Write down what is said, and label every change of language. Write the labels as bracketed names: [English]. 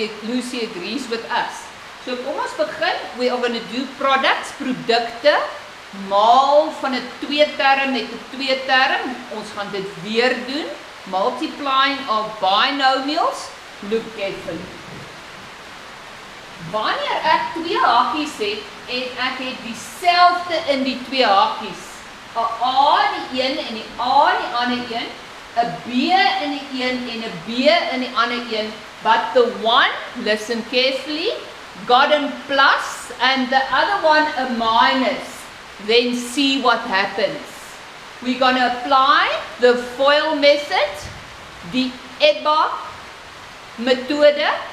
[English] Lucy agrees with us. [Afrikaans] So kom ons begin. [English] We are going to do products, produkte, [Afrikaans] maal van 'n 2-term [English] met 'n 2-term. [Afrikaans] Ons gaan dit weer doen. [English] Multiplying of binomials. Look carefully. [Afrikaans] Wanneer ek 2 hakies het en ek het dieselfde in die 2 hakies, 'n A in die een en die A in die ander een, 'n B in die een en 'n B in die ander een, [English] but the one, listen carefully, got a plus and the other one a minus, then see what happens. We're going to apply the FOIL method, [Afrikaans] die EBA methode.